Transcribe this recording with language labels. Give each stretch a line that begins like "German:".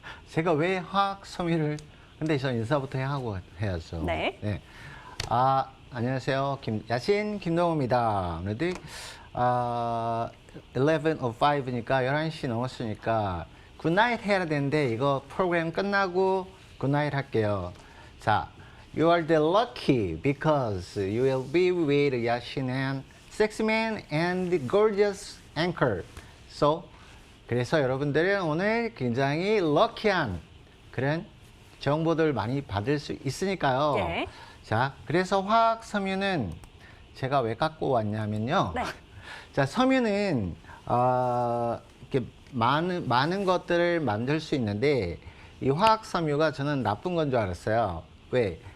Korean: 제가 왜 화학 섬유를 근데 저 인사부터 하고 해야죠. 네. 안녕하세요. 야신 김동호입니다. 오늘도 11:05니까 11시 넘었으니까 굿나잇 해야 되는데 이거 프로그램 끝나고 굿나잇 할게요.
English: 자, you are the lucky because you will be with Yashin and sexy man and the gorgeous anchor.
Korean: So, 그래서 여러분들은 오늘 굉장히 럭키한 그런 정보들 많이 받을 수 있으니까요. 예. 자, 그래서 화학 섬유는 제가 왜 갖고 왔냐면요. 네. 자, 섬유는 이렇게 많은 것들을 만들 수 있는데 이 화학 섬유가 저는 나쁜 건 줄 알았어요. 왜?